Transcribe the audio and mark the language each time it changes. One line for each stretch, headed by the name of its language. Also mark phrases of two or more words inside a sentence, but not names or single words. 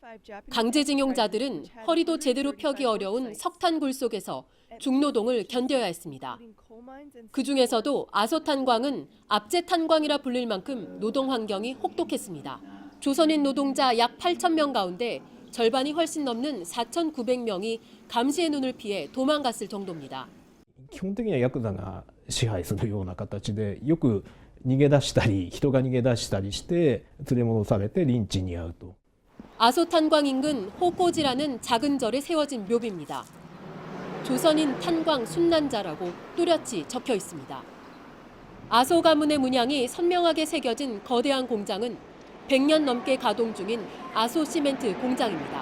Korean: 강제징용자들은 허리도 제대로 펴기 어려운 석탄굴 속에서 중노동을 견뎌야 했습니다. 그중에서도 아소탄광은 압제탄광이라 불릴 만큼 노동 환경이 혹독했습니다. 조선인 노동자 약 8,000명 가운데 절반이 훨씬 넘는 4,900명이 감시의 눈을 피해 도망갔을 정도입니다.
Japanese: 基本的にはヤクザが支配するような形でよく逃げ出したり人が逃げ出したりして連れ戻されてリンチに遭うと。
Korean: 아소탄광 인근 호꼬지라는 작은 절에 세워진 묘비입니다. 조선인 탄광 순난자라고 뚜렷이 적혀 있습니다. 아소 가문의 문양이 선명하게 새겨진 거대한 공장은 100년 넘게 가동 중인 아소 시멘트 공장입니다.